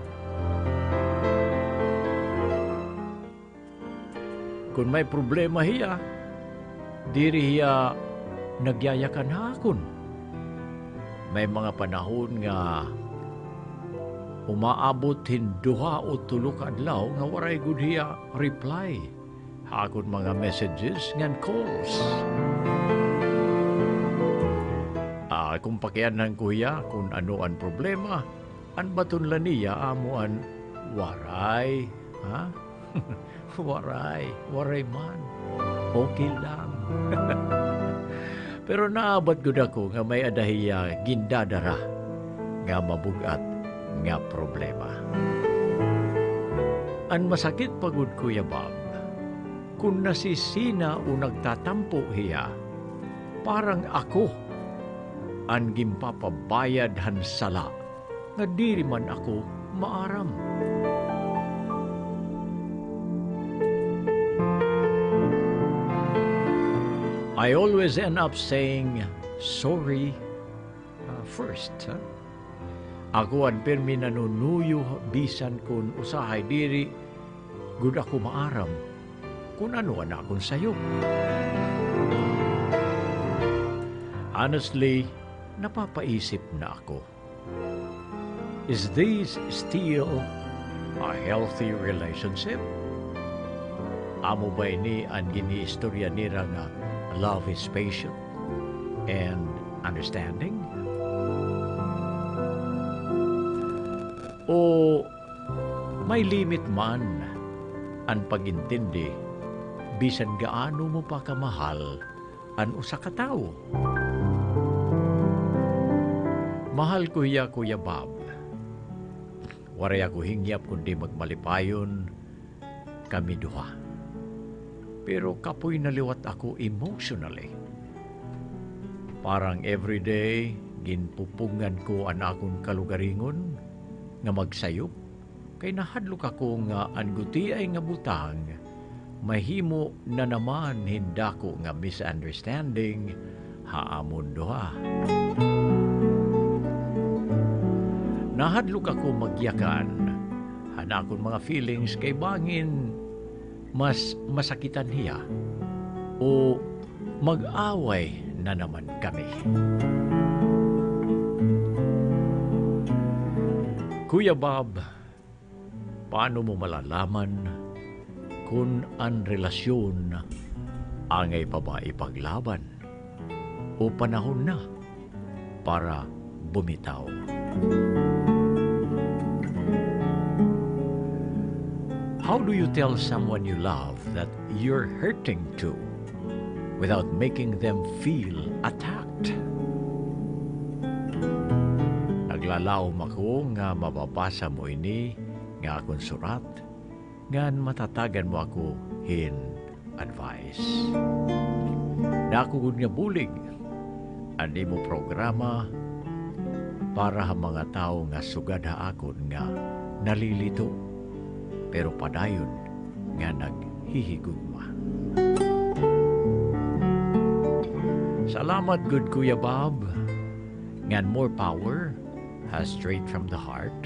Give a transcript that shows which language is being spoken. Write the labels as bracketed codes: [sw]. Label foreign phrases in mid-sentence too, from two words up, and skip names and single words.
[war] Kung may problema hiya, diri hiya nagyayakan hakon. May mga panahon nga umaabot hinduha o tulo ka adlaw nga waray gud hiya reply. Hakon mga messages ngan calls. Kung pakianan kuya kung ano ang problema, an baton laniya amo an waray, ha? waray man. Okay lang. Pero naabot gud ako nga may adahiya gindadara nga mabugat nga problema. An masakit pagud Kuya Bob, kung nasisina o nagtatampo hiya, parang ako ang gimpapabayad han sala nga diri man ako maaram. [en] I always end up saying sorry first. [war] Ako ang permi nanunuyo bisan kun usahay diri gud ako maaram kung ano na akong sayo. Honestly, napapaisip na ako. [en] Is this still a healthy relationship? [war] Amo ba ini ang giniistorya nira nga [en] love is patient and understanding? [war] O may limit man ang pagintindi bisan gaano mo pa kamahal ang usa ka tawo? Mahal ko ya Kuya Bob. Waray ako hingyap kundi magmalipayon kami duha. Pero kapoy naliwat ako emotionally. Parang everyday, ginpupungan ko ang akong kalugaringon nga magsayop. Kay nahadlok ako nga angguti ay nga butang, mahimo na naman hindako nga misunderstanding haamon duha. Nahadlok ako magyakan, hanakon mga feelings kay bangin mas masakitan hiya o mag-away na naman kami. [tl] Kuya Bob, paano mo malalaman kung ang relasyon angay pa ba ipaglaban o panahon na para bumitaw? [en] How do you tell someone you love that you're hurting too without making them feel attacked? [war] Naglalaom ako nga mababasa mo ini nga akong surat ngan matatagan mo ako hin advice. Nakugod nga bulig ani mo programa para ha mga tao nga sugad haakon nga nalilito pero padayon nga naghihigugma. Salamat good Kuya Bob. Ngan [en] more power [war] has [en] straight from the heart.